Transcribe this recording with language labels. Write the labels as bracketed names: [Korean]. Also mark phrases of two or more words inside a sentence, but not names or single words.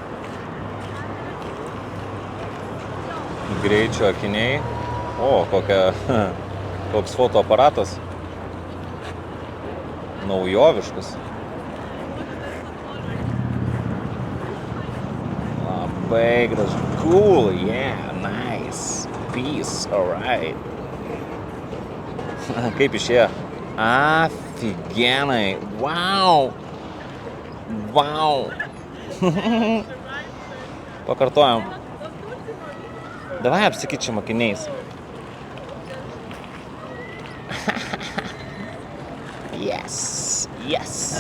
[Lithuanian] Greičio akiniai. O, koks fotoaparatas. Naujoviškas. Labai gražu. [English] Cool, yeah, nice. Peace, alright. [Lithuanian] Kaip išėjo? Aфиgenai. [English] Wow. Wow. [Lithuanian] Pakartojam. Davai apsikeičiam akiniais. [English] Yes, yes.